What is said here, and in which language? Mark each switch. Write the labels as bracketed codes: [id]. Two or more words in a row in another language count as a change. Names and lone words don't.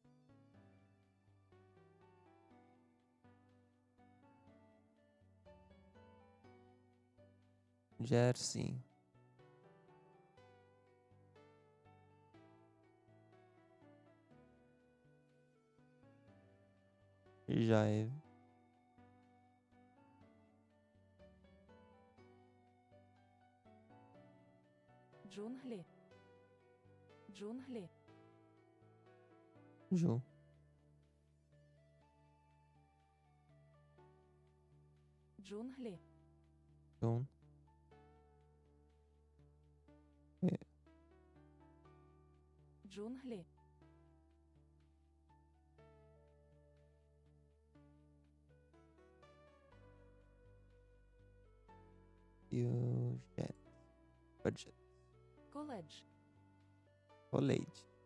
[en] Jersey. Jive. [uk] Джунглі. Джунглі. [en] Ju. [uk] Джунглі. [en] Jun. [uk] Джунглі. [en] Budget. Budget. [uk] Коледж. [en] College.